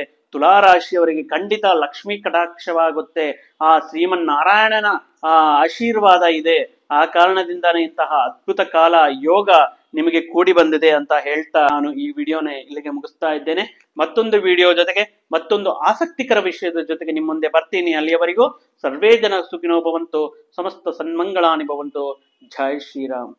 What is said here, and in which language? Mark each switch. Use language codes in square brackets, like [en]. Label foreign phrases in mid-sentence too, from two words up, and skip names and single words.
[kn] ತುಲಾ ರಾಶಿಯವರಿಗೆ ಖಂಡಿತ ಲಕ್ಷ್ಮೀ ಕಟಾಕ್ಷವಾಗುತ್ತೆ, ಆ ಶ್ರೀಮನ್ನಾರಾಯಣನ ಆಶೀರ್ವಾದ ಇದೆ. ಆ ಕಾರಣದಿಂದಾನೇ ಇಂತಹ ಅದ್ಭುತ ಕಾಲ ಯೋಗ ನಿಮಗೆ ಕೂಡಿ ಬಂದಿದೆ ಅಂತ ಹೇಳ್ತಾ ನಾನು ಈ ವಿಡಿಯೋನ ಇಲ್ಲಿಗೆ ಮುಗಿಸ್ತಾ ಇದ್ದೇನೆ. ಮತ್ತೊಂದು ವಿಡಿಯೋ ಜೊತೆಗೆ ಮತ್ತೊಂದು ಆಸಕ್ತಿಕರ ವಿಷಯದ ಜೊತೆಗೆ ನಿಮ್ಮ ಮುಂದೆ ಬರ್ತೀನಿ. ಅಲ್ಲಿಯವರೆಗೂ [sa] ಸರ್ವೇ ಜನ ಸುಖಿನೋ ಭವಂತು, ಸಮಸ್ತ ಸನ್ಮಂಗಳಾನಿ ಭವಂತು. [hi] जय श्रीराम.